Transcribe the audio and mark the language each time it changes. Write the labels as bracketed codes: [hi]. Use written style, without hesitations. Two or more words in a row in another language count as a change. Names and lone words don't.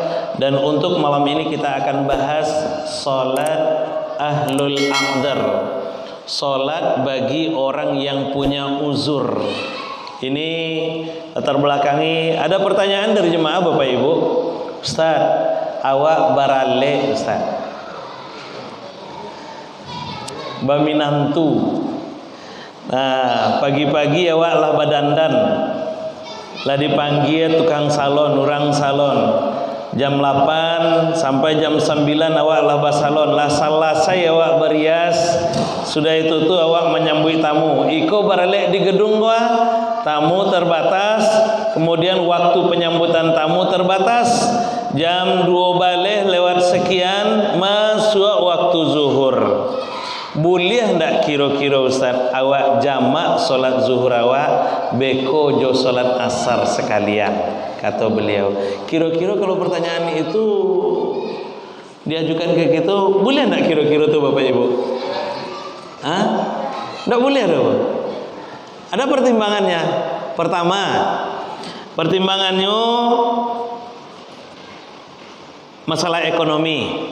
[id] Dan untuk malam ini kita akan bahas salat [ar] ahlul a'dzar, [id] salat bagi orang yang punya uzur. Ini latar belakangi, ada pertanyaan dari jemaah Bapak Ibu, Ustaz, [min] awak barale Ustaz, baminantu. Nah, pagi-pagi awak lah badandan, lah dipanggil tukang salon, orang salon. Jam 8 sampai jam 9 awak lah basalon, lah selesai awak berias. [id] Sudah itu tuh awak menyambut tamu. [min] Iko baralek di gedung gua, tamu terbatas. [id] Kemudian waktu penyambutan tamu terbatas. Jam 2 balik lewat sekian masuk waktu zuhur. [min] Boleh ndak kira-kira Ustaz awak jamak solat zuhur awak beko jo solat asar sekalian, [id] kata beliau. Kira-kira kalau pertanyaan itu diajukan kayak gitu, boleh ndak kira-kira tuh Bapak Ibu? Hah? Ndak boleh dong. Ada pertimbangannya. Pertama, pertimbangannya masalah ekonomi.